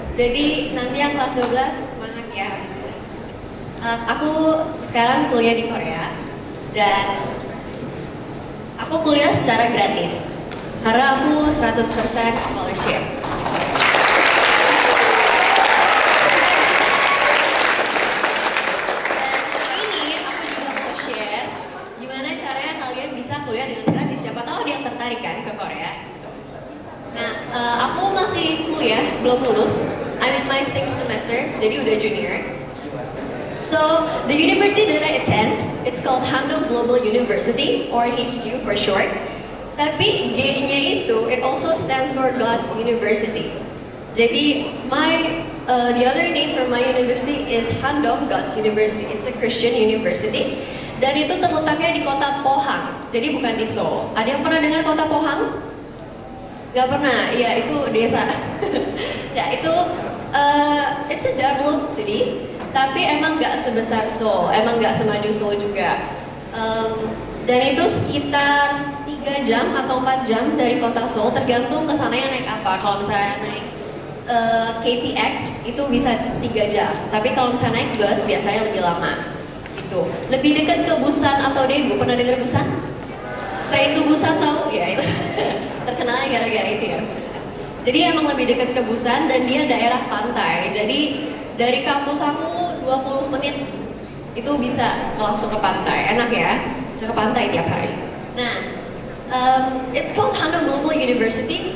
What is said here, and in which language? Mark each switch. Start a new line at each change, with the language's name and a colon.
Indonesian: Jadi nanti yang kelas 12 semangat ya habis itu. Aku sekarang kuliah di Korea dan aku kuliah secara gratis karena aku
English: 100% scholarship.
Indonesian: Dan ini aku juga mau share gimana caranya kalian bisa kuliah dengan gratis. Siapa tahu ada yang tertarik kan ke Korea. Nah, aku masih kuliah, belum lulus.
English: I'm in my 6th semester,
Indonesian: jadi udah junior.
English: So, the university that I attend, it's called Handong Global University, or HU for short.
Indonesian: Tapi G-nya itu,
English: it also stands for God's University. Jadi, the other name for my university is Handong God's University. It's a Christian university.
Indonesian: Dan itu terletaknya di kota Pohang, jadi bukan di Seoul. Ada yang pernah dengar kota Pohang? Gak pernah, ya itu desa. Ya itu,
English: it's a developed city.
Indonesian: Tapi emang nggak sebesar Seoul, emang nggak semaju Seoul juga. Dan itu sekitar 3 jam atau 4 jam dari kota Seoul, tergantung kesananya naik apa. Kalau misalnya naik KTX itu bisa 3 jam, tapi kalau misalnya naik bus biasanya lebih lama. Gitu. Lebih dekat ke Busan atau Daegu, pernah dengar Busan? Train to Busan tahu? Ya itu terkenalnya gara-gara itu ya. Jadi emang lebih dekat ke Busan dan dia daerah pantai. Jadi dari kampus aku 20 menit itu bisa langsung ke pantai. Enak ya, bisa ke pantai tiap hari.
English: Nah, it's called Handong Global University.